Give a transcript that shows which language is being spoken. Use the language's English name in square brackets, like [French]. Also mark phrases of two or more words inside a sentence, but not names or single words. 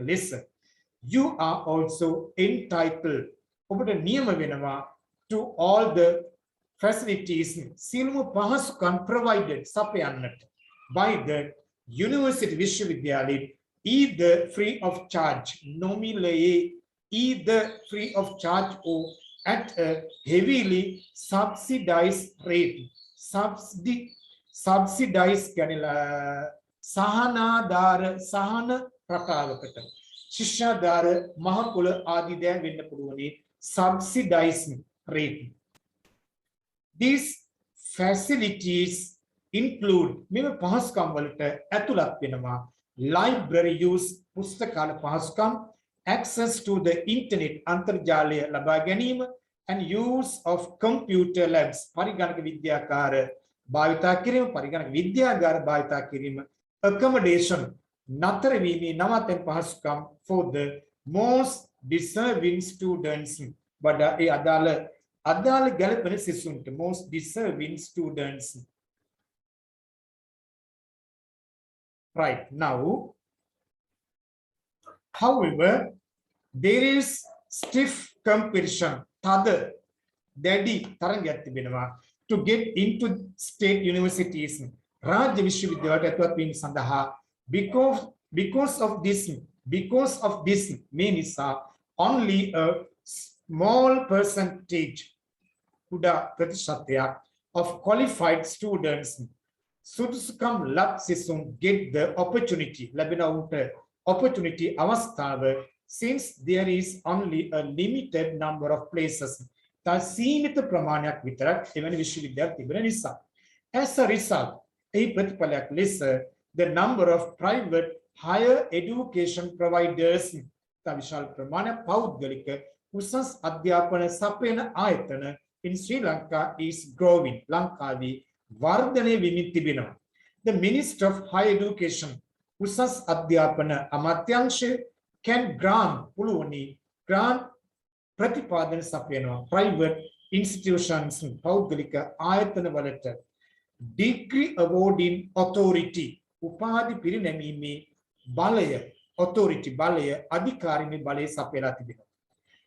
[English] ලෙස you are also entitled [Sinhala] ඔබට නියම වෙනවා [English] to all the facilities [Sinhala] සියලුම පහසුකම් [English] provided සපයන්නට by the university විශ්වවිද්‍යාලයේ either free of charge nominally either free of charge or at a heavily subsidized rate [Sinhala] subsidized කියනලා සහනාධාර සහන රටාවකට ශිෂ්‍යාධාර මහකුල ආදී දෑ වෙන්න පුළුවනි [English] subsidized rate. These facilities include [Sinhala] මෙම පහසුකම් වලට ඇතුළත් වෙනවා [English] library use [Sinhala] පුස්තකාල පහසුකම් [English] access to the internet [Sinhala] අන්තර්ජාලය ලබා ගැනීම [English] and use of computer labs [Sinhala] පරිගණක විද්‍යාකාර භාවිතා කිරීම පරිගණක විද්‍යාගාර භාවිතා කිරීම accommodation නතර වීමේ නවතන පහසුකම් [English] for the most deserving students [Sinhala] වඩා ඒ අදාළ ගැළපෙන සිසුන්ට [English] most deserving students. Right now, however, there is stiff competition [Sinhala] දැඩි තරඟයක් තිබෙනවා [English] to get into state universities [Sinhala] රාජ්‍ය විශ්වවිද්‍යාලයට ඇතුළත් වීම සඳහා [English] because of this [Sinhala] මේ නිසා [English] only a small percentage [Sinhala] කුඩා ප්‍රතිශතයක් [English] of qualified students [Sinhala] සුදුසුකම් ලබ සිසුන් [English] get the opportunity [Sinhala] ලැබෙන උන්ට [English] opportunity අවස්ථාව since there is only a limited number of places [Sinhala] සීමිත ප්‍රමාණයක් විතරක් එවැනි විශ්වවිද්‍යාල තිබෙන නිසා [English] as a result [Sinhala] එහි ප්‍රතිඵලයක් ලෙස [English] the number of private higher education providers [Sinhala] විශාල ප්‍රමාණයක් පෞද්ගලික උසස් අධ්‍යාපන සපයන ආයතන [English] in Sri Lanka is growing [Sinhala] ලංකාවේ වර්ධනය වෙමින් තිබෙනවා. [English] The Minister of Higher Education [Sinhala] උසස් අධ්‍යාපන අමාත්‍යාංශය [English] can grant [Sinhala] පුළුවනි grant ප්‍රතිපාදන සපයනවා [English] private institutions [Sinhala] පෞද්ගලික ආයතන වලට [English] degree awarding authority [Sinhala] උපාධි පිරිනැමීමේ බලය authority බලය අධිකාරිමේ බලය සපයලා තිබෙනවා